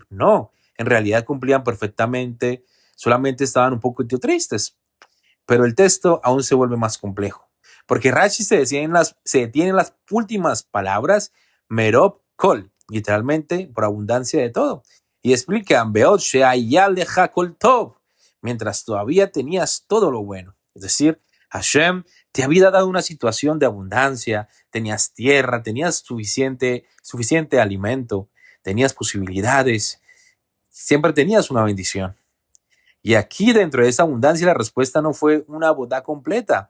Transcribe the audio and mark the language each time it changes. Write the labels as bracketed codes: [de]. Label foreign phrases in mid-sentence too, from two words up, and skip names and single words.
[es] No, en realidad cumplían perfectamente, solamente estaban un poco tristes. Pero el texto aún se vuelve más complejo, porque Rashi se detiene en las últimas palabras, [he] מרוב כל, [es] literalmente por abundancia de todo, y explican, [he] בעת שהיה לך כל טוב, [es] mientras todavía tenías todo lo bueno. Es decir, Hashem te había dado una situación de abundancia, tenías tierra, tenías suficiente alimento, tenías posibilidades, siempre tenías una bendición. Y aquí dentro de esa abundancia la respuesta no fue una bodá completa.